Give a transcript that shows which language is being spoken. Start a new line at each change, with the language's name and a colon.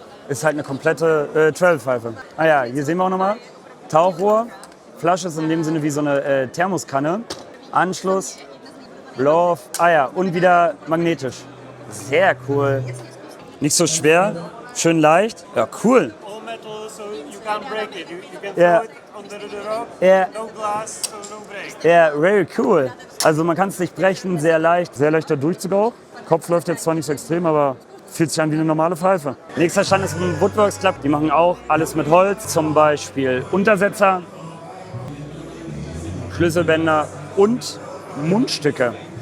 German: Ist halt eine komplette Travelpfeife. Ah ja, hier sehen wir auch nochmal. Tauchrohr. Flasche ist in dem Sinne wie so eine Thermoskanne. Anschluss. Love, und wieder magnetisch. Sehr cool. Nicht so schwer, schön leicht. Ja, cool.
English: All metal, so you can't break it. You can Yeah. throw it under the rock. Yeah. No glass, so no break. Ja, very cool.
German: Also man kann es nicht brechen, sehr leicht. Sehr leichter Durchzug auch. Kopf läuft jetzt zwar nicht so extrem, aber fühlt sich an wie eine normale Pfeife. Nächster Stand ist ein Woodworks Club. Die machen auch alles mit Holz. Zum Beispiel Untersetzer, Schlüsselbänder und Mundstücke.